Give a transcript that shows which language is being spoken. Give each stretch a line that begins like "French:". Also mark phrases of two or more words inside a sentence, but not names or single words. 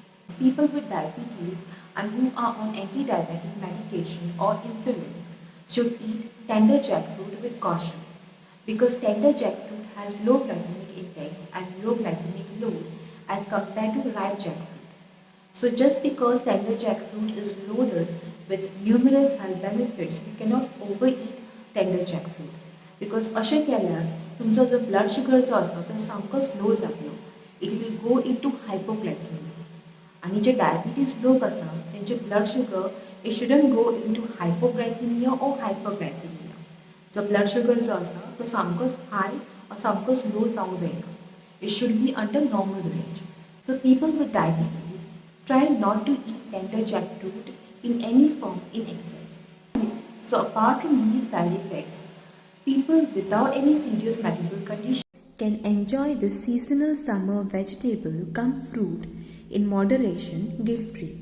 English: People with diabetes and who are on anti-diabetic medication or insulin should eat tender jackfruit with caution, because tender jackfruit has low glycemic index and low glycemic load as compared to ripe jackfruit. So just because tender jackfruit is loaded with numerous health benefits, you cannot overeat tender jackfruit, because
Konkani: अशें केल्यार तुमचो जो ब्लड शुगर जो आसा तो सामको स्लो जातलो.
English: It will go into hypoglycemia.
Konkani: आनी जे डायबिटीज लोक आसा तेंचे
English: blood sugar it shouldn't go into hypoglycemia
Konkani: और हायपरग्लायसेमिया. जो
English: blood sugar
Konkani: जो आसा तो सामकोच हाय और सामकोच लो जावंक जायना.
English: It should be under normal range. So people with diabetes, try not to eat tender jackfruit in any form in excess. So apart from these side effects, People without any serious medical condition can enjoy this seasonal summer vegetable come fruit in moderation guilt-free.